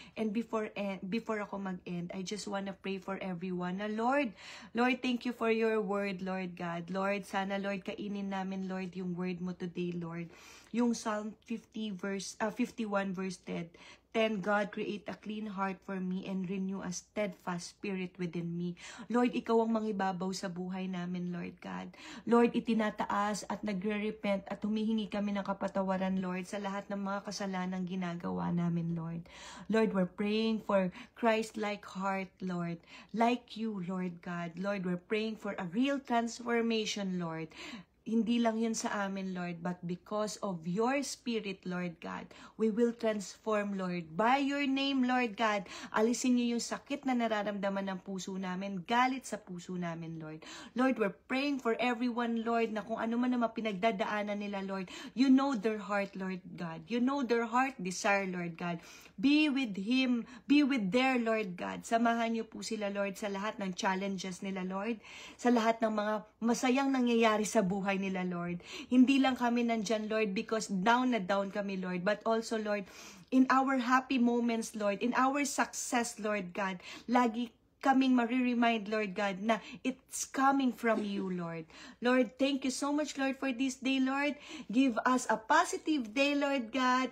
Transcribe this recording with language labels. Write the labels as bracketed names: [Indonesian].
[English] And before ako mag-end, I just wanna pray for everyone na Lord, thank you for your word, Lord God. [Filipino] Lord, sana Lord, kainin namin, Lord, yung word mo today, Lord. Yung Psalm 51 verse 10. [English] 10, God, create a clean heart for me and renew a steadfast spirit within me. [Filipino] Lord, ikaw ang mangibabaw sa buhay namin, Lord God. Lord, itinataas at nagre-repent at humihingi kami ng kapatawaran, Lord, sa lahat ng mga kasalanang ginagawa namin, Lord. [English] Lord, we're praying for Christ-like heart, Lord. Like you, Lord God. Lord, we're praying for a real transformation, Lord. [Filipino] Hindi lang yun sa amin, [English] Lord, but because of your Spirit, Lord God, we will transform, Lord. By your name, [Filipino] Lord God, alisin niyo yung sakit na nararamdaman ng puso namin, galit sa puso namin, Lord. [English] Lord, we're praying for everyone, Lord, [Filipino] na kung ano man naman pinagdadaanan nila, [English] Lord, you know their heart, Lord God. You know their heart desire, Lord God. Be with him, be with their Lord God. [Filipino] Samahan niyo po sila, Lord, sa lahat ng challenges nila, Lord. Sa lahat ng mga masayang nangyayari sa buhay nila, Lord. Hindi lang kami nandyan, Lord, because down na down kami, Lord. [English] But also, Lord, in our happy moments, Lord, in our success, Lord God, [Filipino] lagi kaming mariremind, [English] Lord God, na it's coming from you, Lord. Lord, thank you so much, Lord, for this day, Lord. Give us a positive day, Lord God.